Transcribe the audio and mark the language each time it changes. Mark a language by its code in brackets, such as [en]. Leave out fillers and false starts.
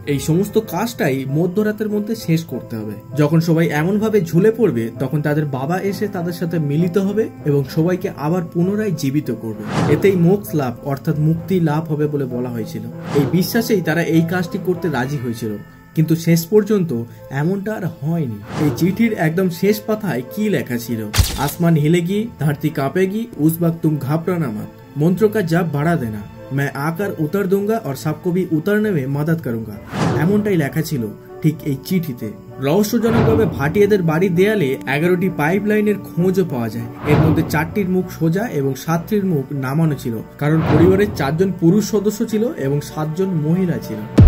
[bn] এই সমস্ত কাজটাই মধ্যরাতের মধ্যে শেষ করতে হবে। যখন সবাই এমনভাবে ঝুলে পড়বে তখন তাদের বাবা এসে তাদের সাথে মিলিত হবে এবং সবাইকে আবার পুনরায় জীবিত করবে। এতেই মোক্ষ লাভ অর্থাৎ মুক্তি লাভ হবে বলে বলা হয়েছিল। এই বিশ্বাসেই তারা এই কাজটি করতে রাজি হয়েছিল, কিন্তু শেষ পর্যন্ত এমনটা আর হয়নি। এই চিঠির একদম শেষ পাতায় কি লেখা ছিল? [hi] আসমান হিলেগি, धरती कांपेगी, उस वक्त तुम घबराना मत, मंत्रों का जप बढ़ा देना, मैं आकर उतर दूंगा और सबको भी उतरने में मदद करूंगा। [bn] এমনটাই লেখা ছিল ঠিক এই চিঠিতে। রহস্যজনকভাবে ভাটিয়াদের বাড়ির দেয়ালে 11টি পাইপ লাইনের খোঁজও পাওয়া যায়। এর মধ্যে 4টির মুখ সোজা এবং 7টির মুখ নামানো ছিল, কারণ পরিবারের 4 জন পুরুষ সদস্য ছিল এবং 7 জন মহিলা ছিল।